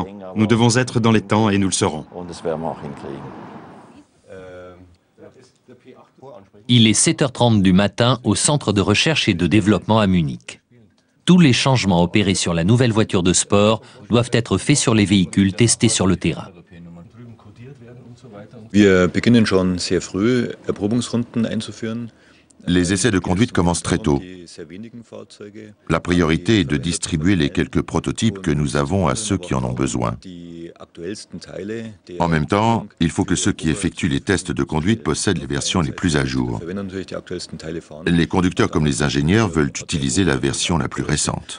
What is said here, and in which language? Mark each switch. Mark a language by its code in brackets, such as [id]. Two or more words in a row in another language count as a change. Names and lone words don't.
[fr] Nous devons être dans les temps et nous le serons. Il est 7h30 du matin au centre de recherche et de développement à Munich. Tous les changements opérés sur la nouvelle voiture de sport doivent être faits sur les véhicules testés sur le terrain. [de] Wir beginnen schon sehr früh, Erprobungsrunden einzuführen. [fr] Les essais de conduite commencent très tôt. La priorité est de distribuer les quelques prototypes que nous avons à ceux qui en ont besoin. En même temps, il faut que ceux qui effectuent les tests de conduite possèdent les versions les plus à jour. Les conducteurs comme les ingénieurs veulent utiliser la version la plus récente.